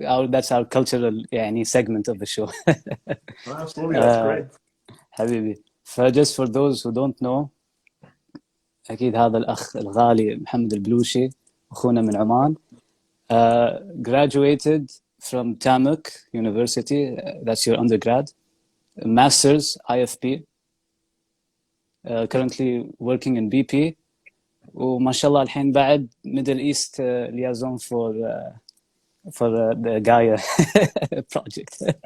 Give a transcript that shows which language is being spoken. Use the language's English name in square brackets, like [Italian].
[English] That's our cultural [Arabic] يعني [English] segment of the show. Absolutely, that's great. [Arabic] حبيبي. [English] just for those who don't know, [Arabic] أكيد هذا الأخ الغالي محمد البلوشي أخونا من عمان. [English] Graduated from Tamuk University. That's your undergrad. Masters IFP. Currently working in BP. [Arabic] وما شاء الله الحين بعد [English] Middle East liaison for the Gaia project.